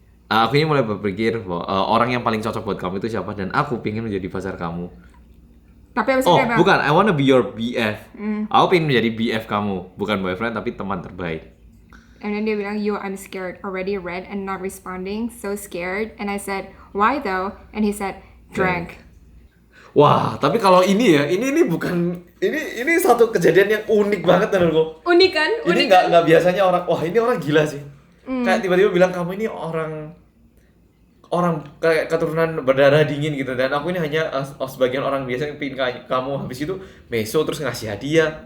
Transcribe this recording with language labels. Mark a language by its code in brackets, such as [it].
[id] Aku ini mulai berpikir bahwa orang yang paling cocok buat kamu itu siapa dan aku pengen menjadi pacar kamu. Tapi abis itu dia bilang, Bukan, [en] I wanna be your BF. [id] Aku pengen menjadi BF kamu, bukan boyfriend tapi teman terbaik. [en] and then [id] dia bilang, [en] yo, I'm scared, already read and not responding, so scared. And I said, why though? And he said, drank. [id] Wah, tapi kalau ini ya, ini bukan ini satu kejadian yang unik banget menurutku. Unik kan? Ini nggak biasanya orang, wah ini orang gila sih. Kayak tiba-tiba bilang kamu ini orang kayak keturunan berdarah dingin gitu, dan aku ini hanya sebagian orang biasa yang pingin kamu, habis itu meso terus ngasih hadiah.